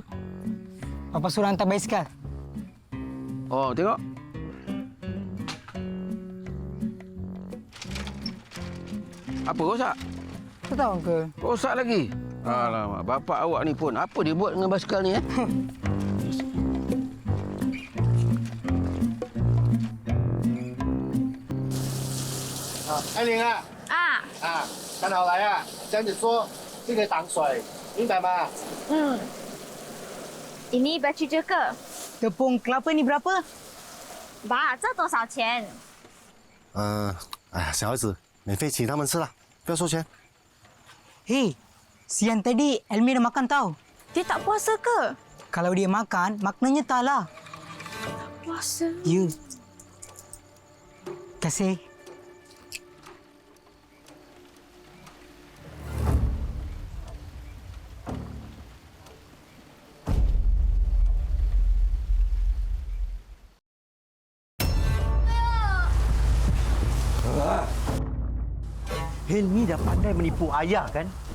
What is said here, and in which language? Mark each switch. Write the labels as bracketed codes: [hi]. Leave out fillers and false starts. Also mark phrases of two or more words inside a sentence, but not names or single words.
[ms] Papa suruh hantar basikal. Oh, tengok. Apa rosak? Tak tahu ke? Rosak lagi? Alamak, bapak awak ni pun. Apa dia buat dengan basikal ni? [zh] 艾琳啊，看好来啊，这样子做就可以挡水，明白吗？ [ms] Ini baju juga. Tepung kelapa ni berapa? [zh] 爸，这多少钱？小孩子，免费请他们吃了，不要收钱。 [ms] Hei, siang tadi Elmi dah makan tau. Dia tak puasa ke? Kalau dia makan, maknanya tak lah. Puasa. Ya. Kasih. Helmi dah pandai menipu ayah kan?